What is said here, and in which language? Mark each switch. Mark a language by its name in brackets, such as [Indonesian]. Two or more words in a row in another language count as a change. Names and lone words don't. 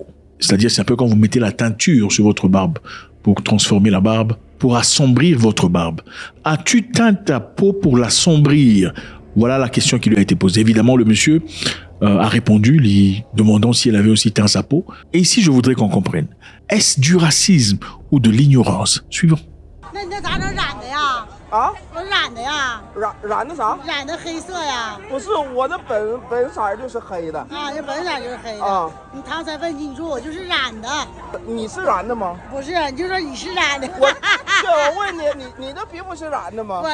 [French] C'est-à-dire, c'est un peu quand vous mettez la teinture sur votre barbe pour transformer la barbe, pour assombrir votre barbe. As-tu teint ta peau pour l'assombrir? Voilà la question qui lui a été posée. Évidemment, le monsieur a répondu, lui demandant si elle avait aussi teint sa peau. Et ici, je voudrais qu'on comprenne. Est-ce du racisme ou de l'ignorance? Suivant. [Chinese] 那你这咋整染的呀？啊，我染的呀，染的啥？染的黑色呀。不是我的本色就是黑的。啊，这本色就是黑的。啊，你刚才问你，你说我就是染的，你是染的吗？不是？你就说你是染的。我问你的皮肤是染的吗？